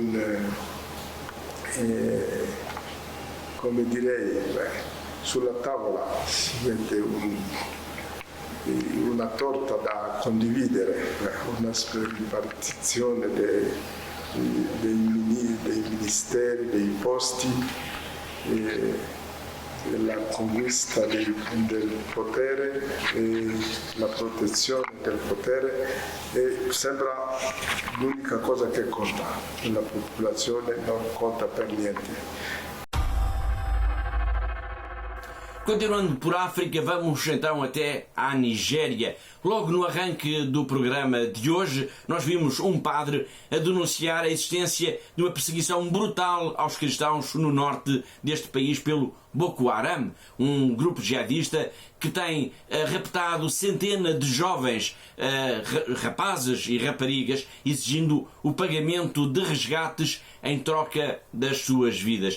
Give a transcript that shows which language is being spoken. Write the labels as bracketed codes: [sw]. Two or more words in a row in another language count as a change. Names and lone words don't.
[it] come direi, sulla tavola si mette una torta da condividere, una ripartizione dei ministeri, dei posti, la conquista del potere e la protezione del potere sembra l'unica cosa che conta, la popolazione non conta per niente. [pt] Continuando por África, vamos então até à Nigéria. Logo no arranque do programa de hoje, nós vimos um padre a denunciar a existência de uma perseguição brutal aos cristãos no norte deste país pelo Boko Haram, um grupo jihadista que tem raptado centenas de jovens rapazes e raparigas, exigindo o pagamento de resgates em troca das suas vidas.